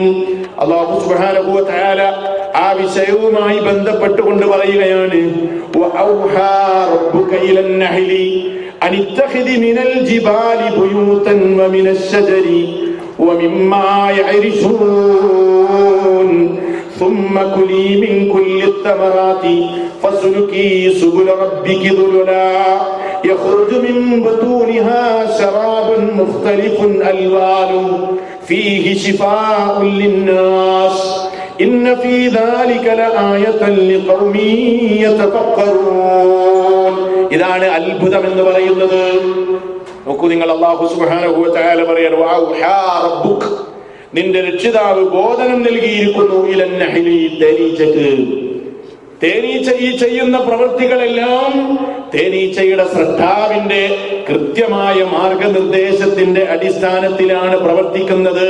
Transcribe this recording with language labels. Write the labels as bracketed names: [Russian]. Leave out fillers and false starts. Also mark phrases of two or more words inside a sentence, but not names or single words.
[Arabic] الله سبحانه وتعالى [Malayalam] ആ വിഷയവുമായി ബന്ധപ്പെട്ടുകൊണ്ട് പറയുകയാണ്, [Arabic] وأوحى ربك إلى النحل أن اتخذي من الجبال بيوتا ومن الشجر ومما യഅരിശൂൻ ثم كلي من كل الثمرات فاسلكي سبل ربك ذللا يخرج من بطونها شراب مختلف ألوانه فيه شفاء للناس إن في ذلك لآية لقوم يتفكرون. [Malayalam] ഇതാണ് അത്ഭുതം എന്ന് പറയുന്നത്. നോക്കൂ നിങ്ങൾ, [Arabic] الله سبحانه وتعالى [Malayalam] പറയുന്നു, [Arabic] وأوحى ربك, [Malayalam] നിന്റെ രക്ഷിതാവ് ബോധനം നൽകിയിരിക്കുന്നു [Arabic] إلى النحل, [Malayalam] തേനീച്ചക്ക്. തേനീച്ച ഈ ചെയ്യുന്ന പ്രവൃത്തികളെല്ലാം തേനീച്ചയുടെ സ്രഷ്ടാവിന്റെ കൃത്യമായ മാർഗനിർദ്ദേശത്തിന്റെ അടിസ്ഥാനത്തിലാണ് പ്രവർത്തിക്കുന്നത്.